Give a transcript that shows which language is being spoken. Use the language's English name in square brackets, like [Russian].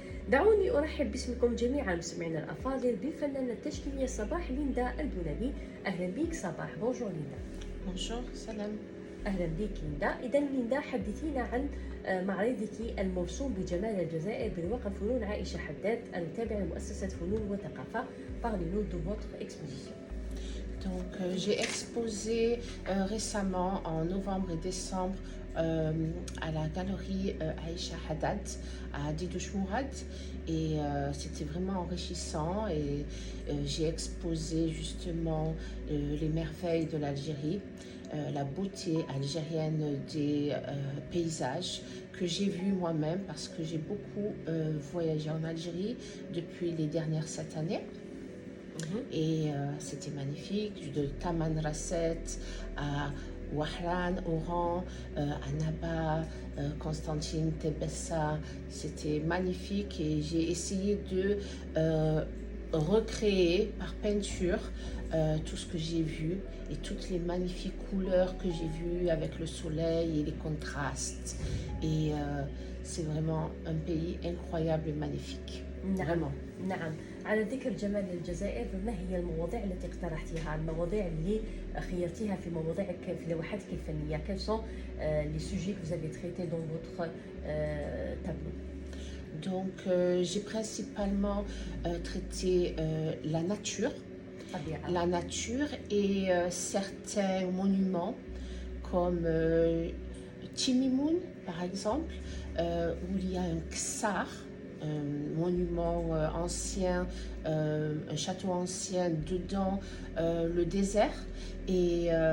[Arabic] دعوني أرحب باسمكم جميعا مستمعينا الأفاضل بالفنانة التشكيلية صباح ليندا البونبي. أهلا بك صباح. [French] بونجور [Arabic] ليندا. [French] بونجور، [Arabic] سلام. أهلا بك ليندا. إذا ليندا، حدثينا عن معرضك الموسوم بجمال الجزائر بلواء الفنون عائشة حداد التابع لمؤسسة فنون وثقافة. [French] Parlez-nous de votre exposition. Donc, j'ai exposé récemment en novembre et décembre à la galerie Aïcha Haddad à Didouche Mourad, et c'était vraiment enrichissant, et j'ai exposé justement les merveilles de l'Algérie, la beauté algérienne des paysages que j'ai vus moi-même parce que j'ai beaucoup voyagé en Algérie depuis les dernières 7 années. Et c'était magnifique, de Taman Rasset à Wahran, Oran, Annaba, Constantine, Tebessa. C'était magnifique, et j'ai essayé de recréer par peinture tout ce que j'ai vu et toutes les magnifiques couleurs que j'ai vues avec le soleil et les contrastes. Et c'est vraiment un pays incroyable et magnifique. Vraiment. [Arabic] نعم. على ذكر جمال الجزائر، ما هي المواضيع التي اقترحتيها، المواضيع اللي خيرتيها في مواضيعك في لوحاتك الفنية؟ [French] Quels sont les sujets que vous avez traités dans votre tableau? Donc, j'ai principalement traité la nature et certains monuments comme Timimoun, par exemple, où il y a un ksar, un monument ancien, un château ancien dedans le désert, et